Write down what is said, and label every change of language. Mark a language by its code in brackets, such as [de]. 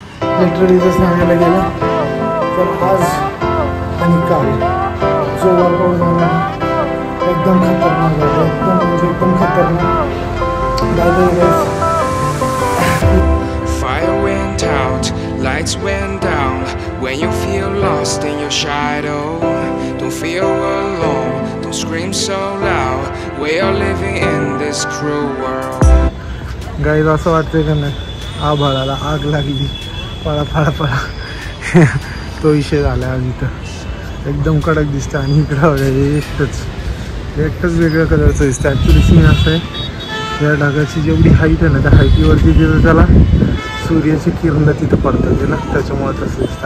[mr] Literally जर सांगायला गेलं तर आज आणि काल जो वर्कआउट झाला एकदम खतरनाक झाला, एकदम म्हणजे एकदम खतरनाक. [en] Fire went out, lights went down. When you feel lost in your shadow, don't feel alone, don't scream so loud. We are living in this cruel world. [mr] Guys असं वाटतंय का नाही, आभाळाला आग लागली, पळा पळा पळा. तो विषय झाला आज इथं. एकदम कडक दिसतं आणि इकडं एकटंच वेगळ्या कलरचं दिसतं. ॲक्च्युली सीन असं आहे, या ढगाची जेवढी हाईट आहे ना, त्या हाईटीवरती तिथं त्याला सूर्याची किरण तिथं पडतात ना, त्याच्यामुळे तसं दिसतं.